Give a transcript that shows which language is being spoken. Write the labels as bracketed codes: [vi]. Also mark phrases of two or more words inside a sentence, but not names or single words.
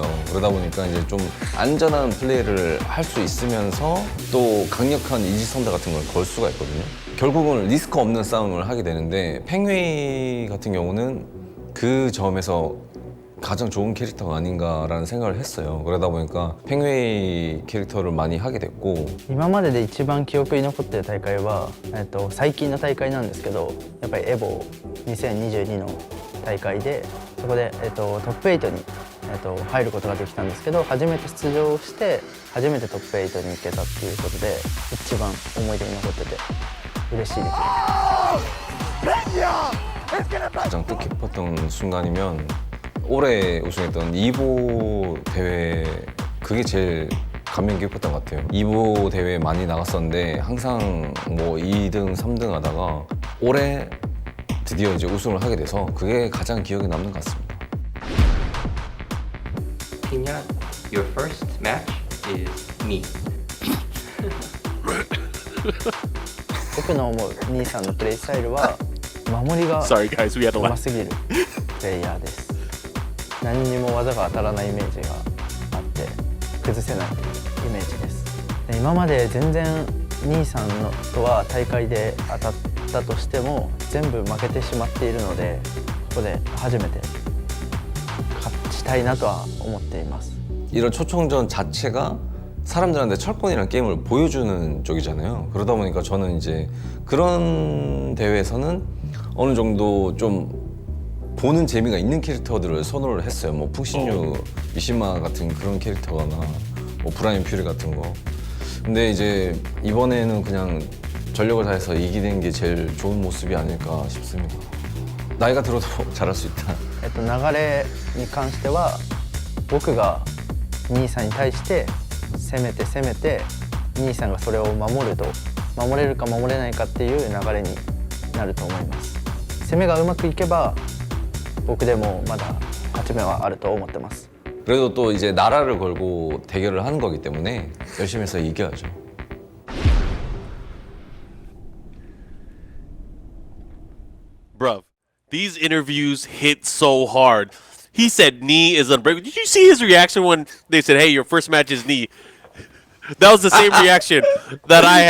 [ko] 그러다 보니까 이제 좀 안전한 플레이를 할 수 있으면서 또 강력한 이지선다 같은 걸 걸 수가 있거든요. 결국은 리스크 없는 싸움을 하게 되는데 팽웨이 같은 경우는 그 점에서 가장 좋은 캐릭터가 아닌가라는 생각을 했어요. 그러다 보니까 팽웨이 캐릭터를 많이 하게 됐고 [ja] 今までで一番記憶に残っている大会は、最近の大会なんですけど、やっぱりエボ2022の大会でそこで、トップ8に、入ることができたんですけど、初めて出場して初めてトップ8に行けたっていうことで一番思い出に残ってて嬉しいです。 [ko] 가장 뜻깊었던 순간이면 올해 우승했던 이보 대회, 그게 제일 감명 깊었던 것 같아요. 이보 대회 많이 나갔었는데 항상 뭐 2등, 3등 하다가 올해 드디어 이제 우승을 하게 돼서 그게 가장 기억에 남는 것 같습니다. [en] Pinya, your first match is me. [ja] 僕の思う兄さんのプレイスタイルは守りが [en] Sorry guys, we had to [ja] うま [en] laugh. [ja] すぎるプレイヤーです。何にも技が当たらないイメージがあって崩せないイメージです。で今まで全然兄さんのとは大会で当たったとしても全部負けてしまっているので、ここで初めて勝ちたいなとは思っています。 [ko] 이런 초청전 자체가 사람들한테 철권이라는 게임을 보여주는 쪽이잖아요. 그러다 보니까 저는 이제 그런 대회에서는 어느 정도 좀 보는 재미가 있는 캐릭터들을 선호를 했어요. 뭐 푹신유, 미시마 같은 그런 캐릭터거나 뭐 브라인 퓨리 같은 거. 근데 이제 이번에는 그냥 전력을 다해서 이기는 게 제일 좋은 모습이 아닐까 싶습니다. 나이가 들어도 잘할 수 있다. [ja] 流れに関しては僕が兄さんに対して攻めて兄さんがそれを守れるか守れないかっていう流れになると思います。攻めがうまくいけば僕でもまだ勝ち目はあると思ってます。 [ko] 그래도 또 이제 나라를 걸고 대결을 하는 거기 때문에 열심히 해서 이겨야죠. [en] Bruv, these interviews hit so hard. He said Knee is unbreakable. Did you see his reaction when they said, hey, your first match is Knee? That was the same reaction that I had.